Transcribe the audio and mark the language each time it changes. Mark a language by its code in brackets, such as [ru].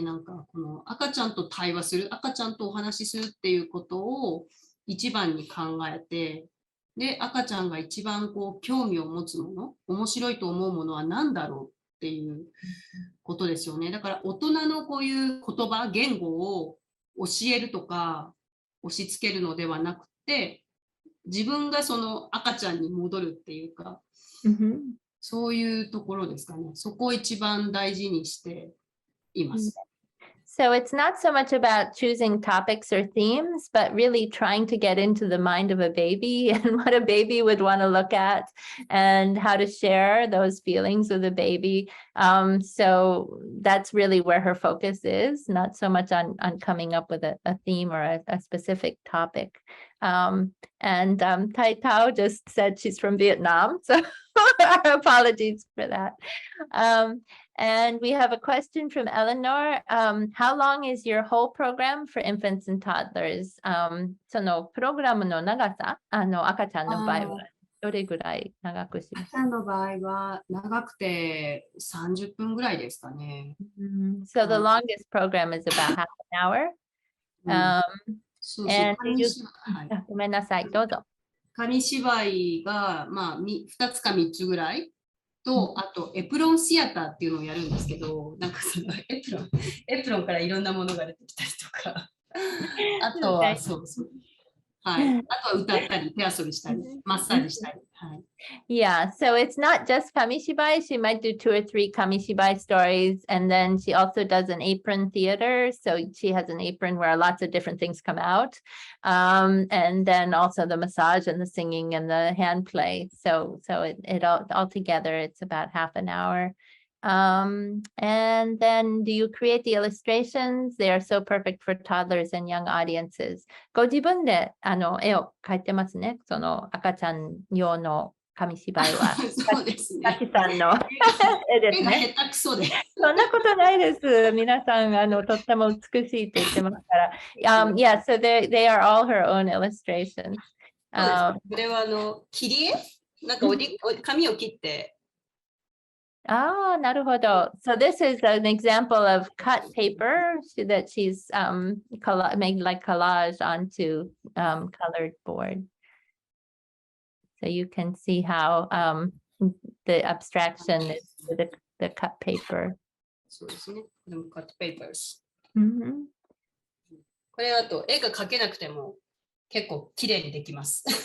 [ja] なんかこの赤ちゃんと対話する、赤ちゃんとお話しするっていうことを一番に考えて、で、赤ちゃんが一番こう興味を持つもの、面白いと思うものは何だろうっていうことですよね。だから大人のこういう言葉、言語を教えるとか押し付けるのではなくて、自分がその赤ちゃんに戻るっていうか、そういうところですかね。そこを一番大事にしています。 [en] So it's not so much about choosing topics or themes, but really trying to get into the mind of a baby and what a baby would want to look at and how to share those feelings with a baby. So that's really where her focus is, not so much on coming up with a theme or a specific topic. And Tai Tao just said she's from Vietnam, so apologies for that. And we have a question from Eleanor. How long is your whole program for infants and toddlers? [ja] そのプログラムの長さ、赤ちゃんの場合はどれぐらい長くしますか？赤ちゃんの場合は長くて30分ぐらいですかね。 [en] So the longest program is about half an hour. [ja] And ごめんなさい、どうぞ。紙芝居が、2つか3つぐらいと、あとエプロンシアターっていうのをやるんですけど、なんかそのエプロンからいろんなものが出てきたりとか、あとはそうそう。はい。あとは歌ったり、手遊びしたり、マッサージしたり。はい。 [en] Yeah, so it's not just Kamishibai. She might do 2 or 3 Kamishibai stories. And then she also does an apron theater. So she has an apron where lots of different things come out. And then also the massage and the singing and the hand play. So it all together, it's about half an hour. And then do you create the illustrations? They are so perfect for toddlers and young audiences. [ja] ご自分で絵を描いてますね。その赤ちゃん用の紙芝居は。そうですね。さきさんの絵ですね。絵が下手くそで。そんなことないです。皆さんとっても美しいって言ってますから。 [en] Yeah, so they are all her own illustrations. [ja] それは切り絵なんか紙を切って。なるほど。 [en] So this is an example of cut paper that she's made like collage onto colored board. So you can see how the abstraction is with the cut paper. [ja] そうですね。 cut papers. これだと絵が描けなくても結構綺麗にできます。